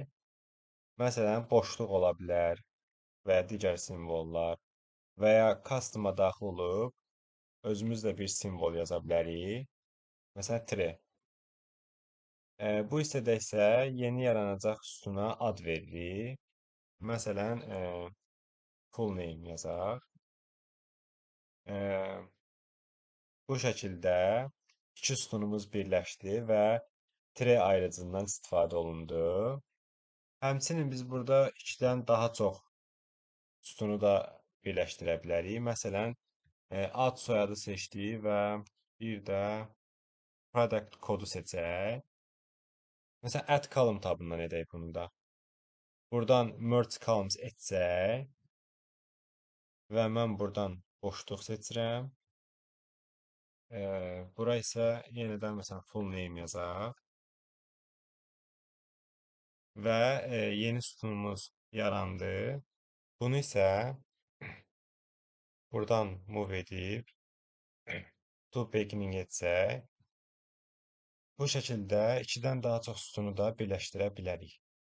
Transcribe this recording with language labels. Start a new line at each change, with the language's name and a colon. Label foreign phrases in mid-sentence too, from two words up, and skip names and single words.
Azerbaijani: Məsələn, boşluq ola bilər və ya digər simvollar və ya custom-a daxil olub özümüz də bir simvol yaza bilərik. Məsələn, tre. Bu hissədə isə yeni yaranacaq sütuna ad veririk. Məsələn,
English: full name
Azerbaijani: yazaq. Bu şəkildə iki sütunumuz birləşdi və tre ayrıcından istifadə olundu. Həmçinin biz burada ikidən daha çox sütunu da birləşdirə bilərik. Məsələn, ad soyadı seçdik və bir də product kodu seçək. Məsələn,
English: add column
Azerbaijani: tabından edək bunu da. Buradan
English: merge columns
Azerbaijani: etsək və mən buradan boşluq seçirəm. Bura isə yenidən məsələn
English: full name
Azerbaijani: yazaq. Və yeni sütunumuz yarandı. Bunu isə buradan move edib
English: to beginning
Azerbaijani: etsək. Bu şəkildə ikidən daha çox sütunu da birləşdirə bilərik.